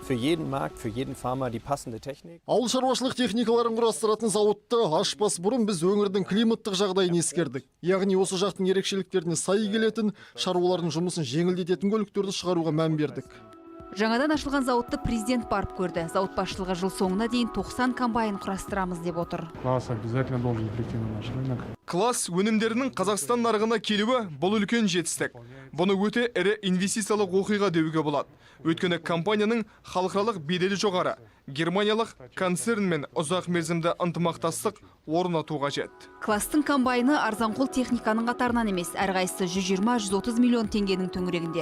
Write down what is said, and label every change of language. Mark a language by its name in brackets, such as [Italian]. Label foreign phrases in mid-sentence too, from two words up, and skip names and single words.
[Kazakh] Ауыл шаруашылық техникаларын құрастыратын зауытты ашпас бұрын біз өңірдің климаттық жағдайын ескердік. Яғни осы жақтың ерекшеліктеріне сай келетін, шаруалардың жұмысын жеңілдететін көліктерді шығаруға мән бердік. Жаңадан ашылған зауытты президент барып көрді. Зауыт басшылығы жыл соңына дейін 90 комбайн құрастырамыз деп отыр. [Russian] Класс обязательно должен прийти на наш рынок. [Kazakh] Класс өнімдерінің Қазақстан нарығына келуі бұл үлкен жетістік. Бұны өте ірі инвестициялық оқиға деуге болады. Өйткені компанияның халықаралық беделі жоғары. Германиялық концернмен ұзақ мерзімді ынтымақтастық орнату қажет. Класстың комбайны арзанқол техниканың қатарынан емес, әрқайсысы 120-130 миллион теңгенің төңірегінде.